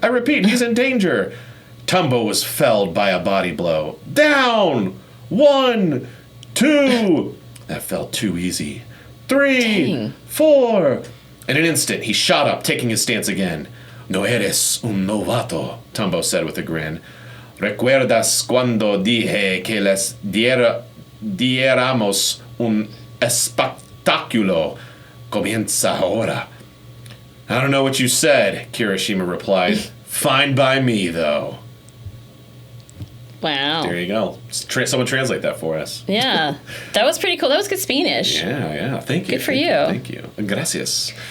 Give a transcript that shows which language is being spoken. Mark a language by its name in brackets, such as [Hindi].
[English] I repeat, he's in danger. Tumbo was felled by a body blow. Down! 1, 2. That felt too easy. 3, 4. In an instant, he shot up, taking his stance again. [Spanish] No eres un novato, [English] Tumbo said with a grin. [Spanish] Recuerdas cuando dije que les diéramos un espectáculo. Comienza ahora. [English] I don't know what you said, Kirishima replied. Fine by me, though. Wow. There you go. Someone translate that for us. Yeah. That was pretty cool. That was good Spanish. Yeah. Thank you. Good for you. Thank you. Gracias.